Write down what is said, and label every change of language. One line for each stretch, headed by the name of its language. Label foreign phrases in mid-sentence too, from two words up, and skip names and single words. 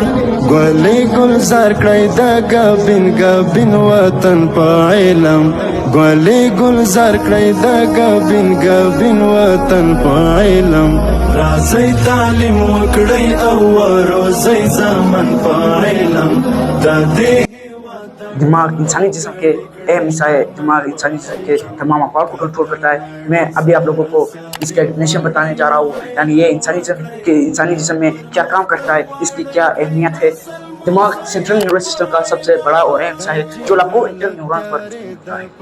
Pashto: ګلې ګلزار کړئ د ګابین ګابین وطن په علم، ګلې گلزار کړئ د ګابین ګابین وطن په علم. راځئ تعلیم وکړئ او وروزئ زمن په علم. د دې
Urdu: دماغ انسانی جسم کے اہم حصہ ہے۔ دماغ انسانی جسم کے تمام افعال کو کنٹرول کرتا ہے۔ میں ابھی آپ لوگوں کو اس کا ڈیفینیشن بتانے جا رہا ہوں، یعنی یہ انسانی جسم میں کیا کام کرتا ہے، اس کی کیا اہمیت ہے۔ دماغ
English: central nervous system
Urdu: کا سب سے بڑا اور اہم حصہ ہے جو لاکھوں
English: inter neuron
Urdu: پر ہوتا ہے۔